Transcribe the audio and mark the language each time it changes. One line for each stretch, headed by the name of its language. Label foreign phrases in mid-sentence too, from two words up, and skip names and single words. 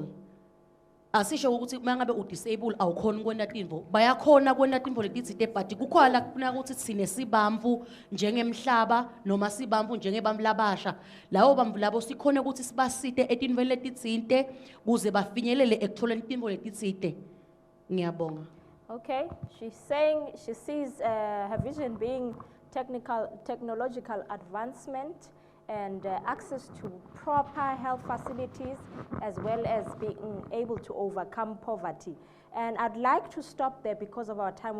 Swati: Asisho ukuthi mangabe udisable awukhona kwenta tintfo bayakhona kwenta tintfo letitsite but kukhona kuna ukuthi sine sibamvu njengemhlaba noma sibamvu njengebamvu labasha lawo bamvu labo sikhone ukuthi sibasite etintfweni letitsite kuze bafinyelele ekutholeni tintfo letitsite. Ngiyabonga.
English: Okay, she's saying she sees her vision being technological advancement and access to proper health facilities, as well as being able to overcome poverty. And I'd like to stop there because of our time.